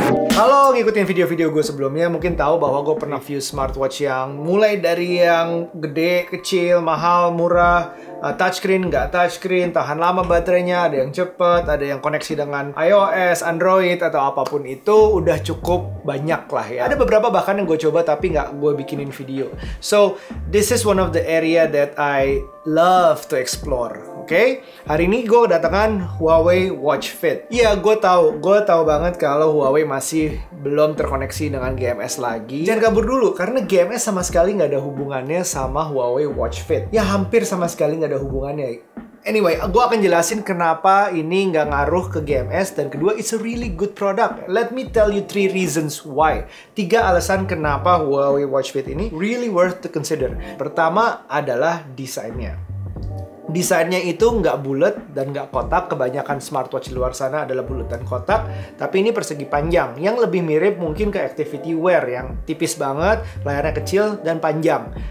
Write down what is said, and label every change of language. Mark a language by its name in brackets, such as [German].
[Indonesian] Kalau ngikutin video-video gue sebelumnya, mungkin tahu bahwa gue pernah review smartwatch yang mulai dari yang gede, kecil, mahal, murah, touchscreen, nggak touchscreen, tahan lama baterainya, ada yang cepet, ada yang koneksi dengan iOS, Android, atau apapun itu, udah cukup banyak lah ya. Ada beberapa bahkan yang gue coba tapi nggak gue bikinin video. [English] So, this is one of the area that I love to explore. [Indonesian] Oke, hari ini gue kedatangan Huawei Watch Fit. Iya, gue tahu banget kalau Huawei masih belum terkoneksi dengan GMS lagi. Jangan kabur dulu, karena GMS sama sekali nggak ada hubungannya sama Huawei Watch Fit. Ya, hampir sama sekali nggak ada hubungannya. Anyway, gue akan jelasin kenapa ini nggak ngaruh ke GMS, dan kedua, it's a really good product. [English] Let me tell you 3 reasons why. [Indonesian] 3 alasan kenapa Huawei Watch Fit ini [English] really worth to consider. [Indonesian] Pertama adalah desainnya. Desainnya itu nggak bulat dan nggak kotak. Kebanyakan smartwatch di luar sana adalah bulat dan kotak, tapi ini persegi panjang, yang lebih mirip mungkin ke activity wear yang tipis banget, layarnya kecil dan panjang.